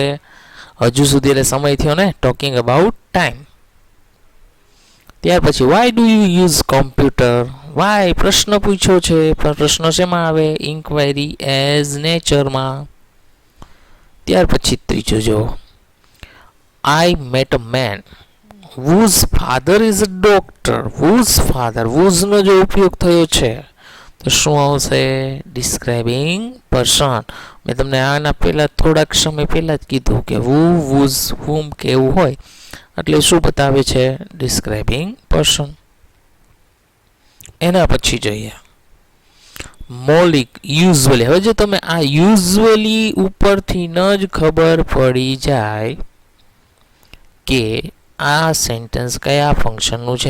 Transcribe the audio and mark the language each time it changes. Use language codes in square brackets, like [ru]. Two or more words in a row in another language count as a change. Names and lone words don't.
[gu] હજુ સુધી એટલે સમય થયો ને, [en] talking about time. [gu] ત્યાર પછી [en] why do you use computer. [gu] વાય પ્રશ્ન પૂછ્યો છે, પણ પ્રશ્ન શેમાં આવે? [en] inquiry as natureમાં. [gu] ત્યાર પછી ત્રીજું જો, [en] I met a man whose father is a doctor. whose father, [gu] whose નો જો ઉપયોગ થયો છે તો શું આવશે? [en] describing person. [gu] મેં તમને આના પહેલાં થોડાક સમય પહેલાં જ કીધું કે [en] who, whose, whom [gu] કે એવું હોય એટલે શું બતાવે છે? [en] describing person. [gu] એના પછી જોઈએ મૌલિક, યુઝવલી. હવે જો તમે આ યુઝવલી ઉપરથી ન જ ખબર પડી જાય કે આ સેન્ટેન્સ કયા ફંક્શનનું છે.